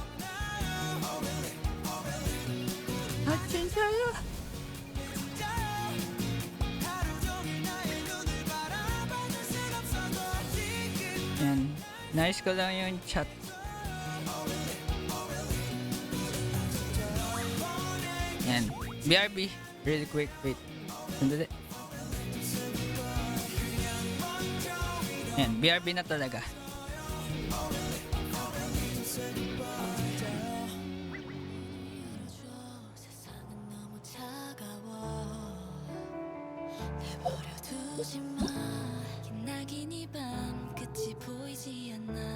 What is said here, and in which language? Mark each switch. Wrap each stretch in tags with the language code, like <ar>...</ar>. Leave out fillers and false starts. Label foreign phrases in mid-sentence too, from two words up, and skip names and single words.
<ko>진짜요?</ko> <tl>Yan. Nice ko lang yung chat. Yan.</tl> <en>BRB. Really quick. Wait.</en> <tl>Sandali. Yan. BRB na talaga.</tl> <ko>두지마 기나긴 이 밤 끝이 보이지 않아</ko>